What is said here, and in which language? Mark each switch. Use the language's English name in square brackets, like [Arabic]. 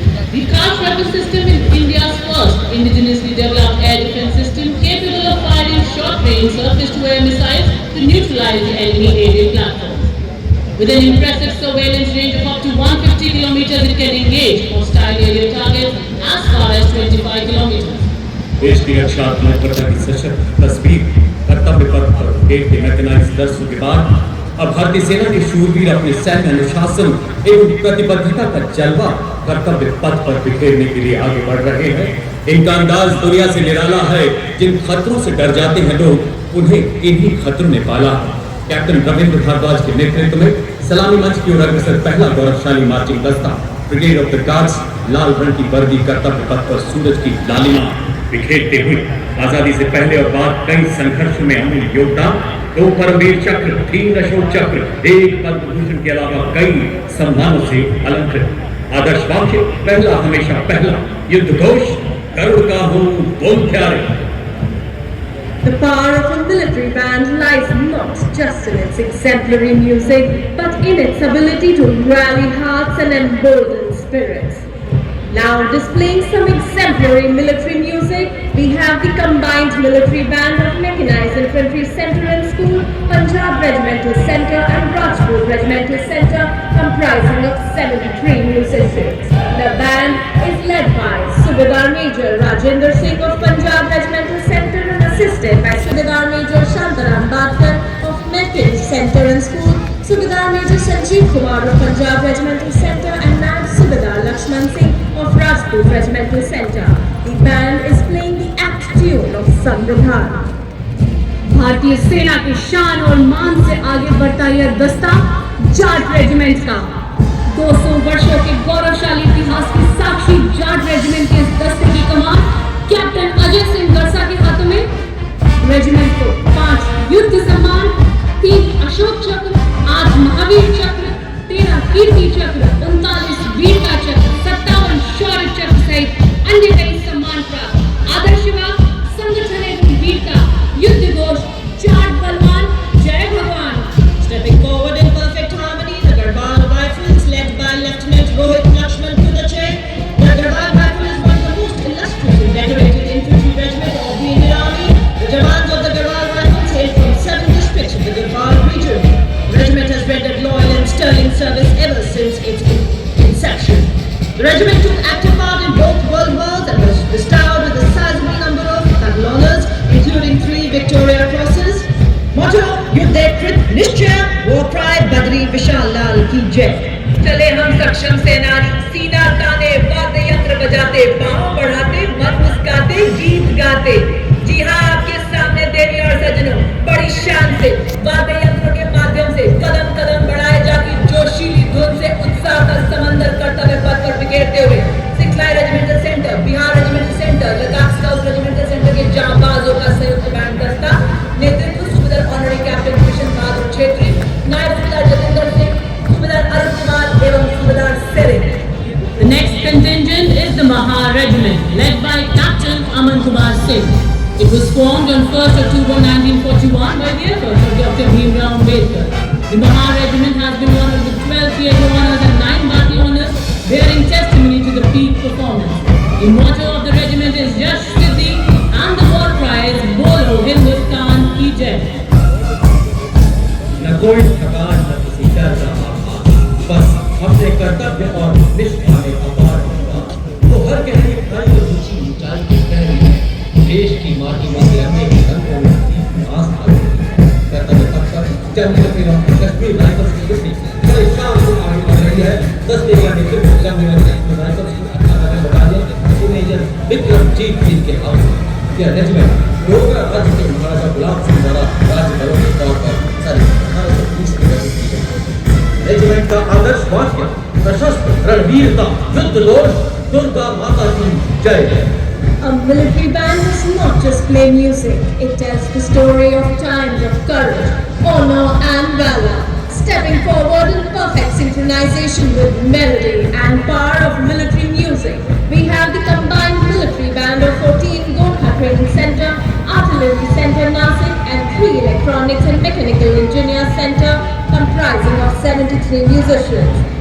[English] The Akash weapon system is India's first indigenously developed air defence system capable of firing short-range surface-to-air missiles to neutralize the enemy aerial platforms. With an impressive surveillance range of up to 150 kilometers, it can engage hostile aerial targets as far as 25 kilometers. [Hindi] देश की रक्षा आत्मनिर्भरता की सशक्त तस्वीर कर्तव्य पथ पर एक मैकेनाइज्ड दस्तों के बाद अब भारतीय सेना के शूरवीर अपने सैन्य अनुशासन एवं प्रतिबद्धता का जलवा कर्तव्य पथ पर बिखेरने के लिए आगे बढ़ रहे हैं। इनका अंदाज दुनिया से निराला है। जिन खतरों से डर जाते हैं लोग, उन्हें इन्हीं खतरों ने पाला है। कैप्टन रविंद्र भारद्वाज के नेतृत्व में सलामी मंच की ओर अग्रसर पहला गौरवशाली मार्चिंग दस्ता ब्रिगेड ऑफ द गार्ड्स लाल रंग की वर्दी कर्तव्य पथ पर सूरज की लालिमा बिखेरते हुए आजादी से पहले और बाद कई संघर्षों में अमूल्य योगदान, 2 परमवीर चक्र, 3 अशोक चक्र, 1 पद्म भूषण के अलावा कई सम्मानों से अलंकृत। आदर्श वाक्य पहला हमेशा पहला, युद्ध घोष गरुड़ का हूं बोल प्यारे। [English] The power of a military band lies not just in its exemplary music, but in its ability to rally hearts and embolden spirits. Now displaying some exemplary military music, we have the combined military band of Mechanized Infantry Center and School, Punjab Regimental Center and Rajput Regimental Center, comprising of 73 musicians. The band is led by Subedar Major Rajendra Singh of Punjab Regimental Center and assisted by Subedar Major Shantaram Badkar of Mechanized Center and School, Subedar Major Sanjeev Kumar of Punjab Regimental Center and Naib Subedar Lakshman Singh of Rajput Regimental Center. The band is playing the apt tune of Samvidhan. [Hindi] भारतीय सेना की शान और मान से आगे बढ़ता यह दस्ता जाट रेजिमेंट का 200 वर्षों के गौरवशाली इतिहास की साक्षी जाट रेजिमेंट के इस दस्ते की कमान कैप्टन अजय सिंह गरसा के हाथों में। रेजिमेंट को 5 युद्ध सम्मान, 3 अशोक चक्र, 8 महावीर चक्र, 13 कीर्ति चक्र, 39 वीरता चक्र, 57 शौर्य चक्र सहित अन्य कई सम्मान प्राप्त। आदर्श वाक्य संगठन एवं वीरता, युद्ध घोष जाट बलवान जय भगवान। [English] Stepping forward in perfect harmony, the Garhwal Rifles, led by Lieutenant Rohit Lakshman Kudache. The Garhwal Rifle is one of the most illustrious and decorated infantry regiment of the Indian Army. The Jawans of the Garhwal Rifles hail from 7 districts of the Garhwal region. The regiment has rendered loyal and sterling service ever since its inception. The regiment took active part in both world wars and was bestowed with a sizable number of battle honors, including 3 Victoria Crosses. [Hindi] Motto: युद्धे कृत निश्चय, war cry Badri Vishal लाल की जय। चले हम सक्षम सेनानी, सीना ताने, वाद्य यंत्र बजाते, पांव बढ़ाते, मन मुस्काते, गीत गाते। जी हाँ, आपके सामने देवी और सज्जनों, बड़ी शान से वाद्य यंत्रों के माध्यम से कदम कदम बढ़ाए जाकर जोशीली धुन से उत्साह का समंदर कर्तव्य पथ पर बिखेरते हुए 6 line regimental centre, Bihar regimental centre, Ladakh scout regimental centre के जांबाजों का संयुक्त बैंड दस्ता, नेतृत्व सुबेदार ऑनरी कैप्टन कृष्ण बहादुर छेत्री, नायब सुबेदार जतेंद्र सिंह, सुबेदार अरुण कुमार एवं सुबेदार serine. [English] The next contingent is the Maha Regiment, led by Captain Aman Kumar Singh. It was formed on 1st October 1941 by the efforts of Dr. Bhimrao Ambedkar. The Mahar Regiment has been one of the 12 theatre honours and 9 Bhati honours, bearing testimony to the peak performance. The motto of the regiment is Yash Siddhi and the war cry is Bolo Hindustan Ki Jai. [Hindi] न कोई थकान न किसी डर का आभास, बस अपने कर्तव्य और निष्ठा में अपार विश्वास। वो हर गहरी खाई और ऊंची ऊंचाई की कह रही है, देश की माटी में तिरंगे की रंगों में आस्था रखती है। कर्तव्य तब तक जब मेरा कश्मीर राइफल्स की टुकड़ी बड़े शान से आगे बढ़ रही है। दस्ते का नेतृत्व जब मेरा कश्मीर राइफल्स की 18 बटालियन टीनेजर विक्रमजीत सिंह के हाथ में। यह रेजिमेंट डोगरा राज्य के महाराजा गुलाब सिंह द्वारा राज्य बलों के तौर पर 1820 में गठित की गई। रेजिमेंट का आदर्श वाक्य सशस्त्र रणवीरता युद्ध दोष दुर्गा माता की जय है। [English] A military band does not just play music, it tells the story of times of courage, honor and valor. Stepping forward in perfect synchronization with melody and power of military music, we have the combined military band of 14 Gorkha Training Center, Artillery Center Nasik and 3 Electronics and Mechanical Engineer Center comprising of 73 musicians.